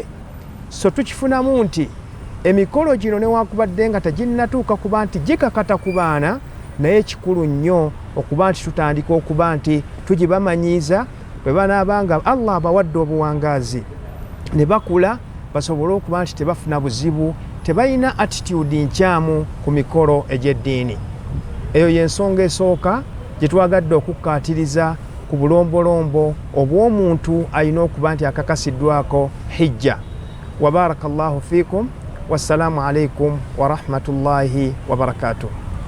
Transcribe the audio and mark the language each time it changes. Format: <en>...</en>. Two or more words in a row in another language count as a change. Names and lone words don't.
<lg>So tukifunamu nti emikolo gino newakubadde nga teginnatuuka kuba nti gikakata ku baana, naye kikulu nnyo okuba nti tutandika okuba nti tugibamanyiiza bwe banaabanga Allah abawadde obuwangaazi ne bakula basobole okuba nti tebafuna buzibu, tebalina attitude nkyamu ku mikolo egy'eddiini. Eyo y'ensonga esooka gye twagadde okukkaatiriza ku bulombolombo obw'omuntu alina okuba nti akakasiddwako hijja.</lg> <ar>وبارك الله فيكم. والسلام عليكم ورحمة الله وبركاته.</ar>